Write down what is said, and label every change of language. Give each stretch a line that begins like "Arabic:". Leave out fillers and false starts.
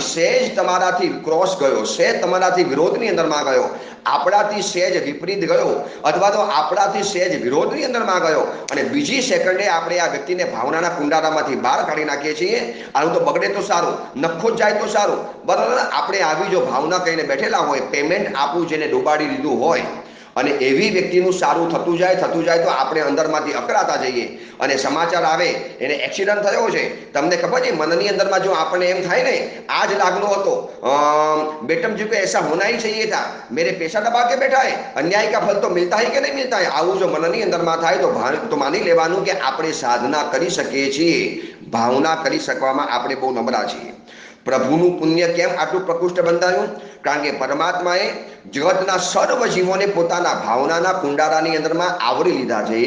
Gujarati: સહેજ તમારાથી ક્રોસ ગયો, સહેજ તમારાથી વિરોધની અંદરમાં ગયો, આપણાથી સહેજ વિપરીત ગયો, અથવા તો આપણાથી સહેજ વિરોધની અંદરમાં ગયો, અને બીજી સેકન્ડે આપણે આ વ્યક્તિને ભાવનાના કુંડારામાંથી બહાર કાઢી નાખીએ છીએ. આનું તો બગડે તો સારું, નખો જ જાય તો સારું, બરાબર. આપણે આવી જો ભાવના કહીને બેઠેલા હોય, પેમેન્ટ આપવું જેને ડૂબાડી દીધું હોય, અને એવી વ્યક્તિનું સારું થતું જાય તો આપણે અંદરમાંથી અકળાતા જઈએ. અને સમાચાર આવે એને એક્સિડન્ટ થયો છે, તમને ખબર છે, મનની અંદરમાં જો આપણને એમ થાય ને, આ જ લાગનો હતો,
Hindi: बेटम जी को ऐसा होना ही चाहिए था, मेरे पैसा दबा के बैठा है, अन्याय का फल तो मिलता है कि नहीं मिलता है.
Gujarati: આવું જો મનની અંદરમાં થાય તો માની લેવાનું કે આપણે સાધના કરી શકીએ છીએ, ભાવના કરી શકવામાં આપણે બહુ નબળા છીએ. પ્રભુનું પુણ્ય કેમ આટલું પ્રકૃષ્ટ બંધાયું? કારણ કે પરમાત્માએ જગતના સર્વ જીવોને પોતાના ભાવનાના કુંડારાની અંદરમાં આવરી લીધા છે.